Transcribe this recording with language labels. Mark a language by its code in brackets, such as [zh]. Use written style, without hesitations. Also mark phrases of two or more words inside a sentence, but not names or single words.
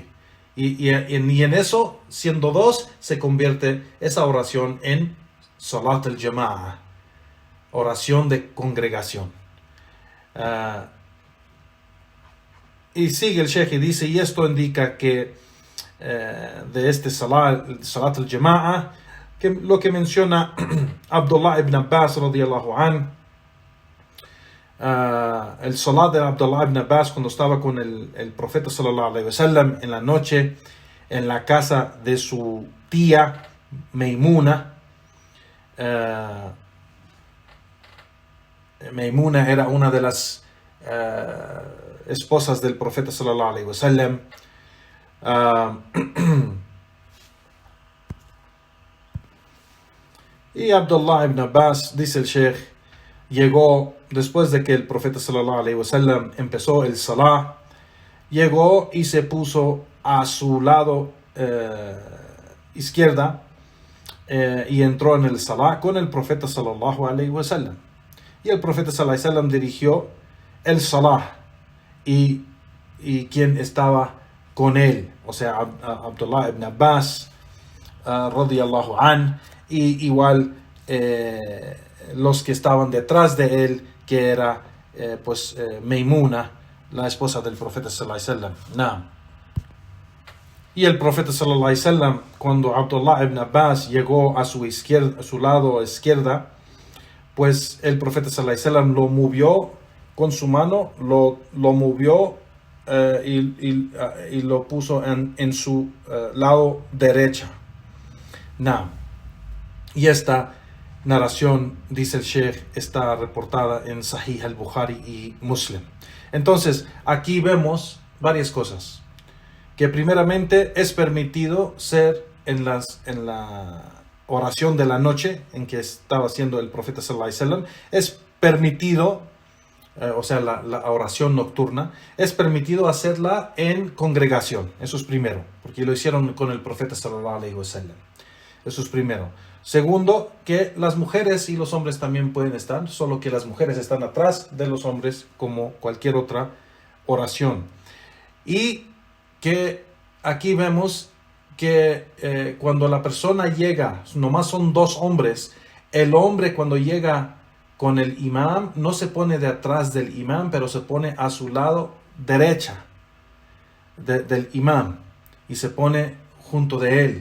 [es] Y en eso, siendo 2, se convierte esa oración en [ar] صلاة الجماعة, [es] oración de congregación. Y sigue el Sheikh y dice, y esto indica que de este [ar] صلاة الجماعة, [es] que lo que menciona Abdullah ibn Abbas [ar] رضي الله عنه, [es] el salat de Abdullah ibn Abbas cuando estaba con el profeta [ar] صلى الله عليه وسلم [es] en la noche en la casa de su tía Maimuna. Maimuna era una de las esposas del profeta [ar] صلى الله عليه وسلم. [es] Y Abdullah ibn Abbas, dice el Sheikh, llegó después de que el profeta [ar] صلى الله عليه وسلم [es] empezó el salah, llegó y se puso a su lado izquierda y entró en el salah con el profeta sallallahu alaihi wasallam. Y el profeta [ar] صلى الله عليه وسلم [es] dirigió el salah y quien estaba con él, o sea, Abdullah ibn Abbas [ar] رضي الله عن, [es] y igual los que estaban detrás de él, que era Maimuna, la esposa del profeta [ar] صلى الله عليه وسلم. [es] Y el profeta [ar] صلى الله عليه وسلم, [es] cuando Abdullah ibn Abbas llegó a su izquierda, a su lado izquierda, pues el profeta [ar] صلى الله عليه وسلم [es] lo movió con su mano, lo movió y lo puso en su lado derecha. Y esta narración, dice el Sheikh, está reportada en Sahih al-Bukhari y Muslim. Entonces, aquí vemos varias cosas. Que primeramente es permitido ser en la oración de la noche en que estaba haciendo el profeta [ar] صلى الله عليه وسلم. [es] Es permitido, o sea, la oración nocturna, es permitido hacerla en congregación. Eso es primero, porque lo hicieron con el profeta [ar] صلى الله عليه وسلم. [es] Eso es primero. Segundo, que las mujeres y los hombres también pueden estar, solo que las mujeres están atrás de los hombres como cualquier otra oración. Y que aquí vemos que cuando la persona llega, nomás son 2 hombres, el hombre cuando llega con el imam no se pone de atrás del imam, pero se pone a su lado derecha del imam y se pone junto de él.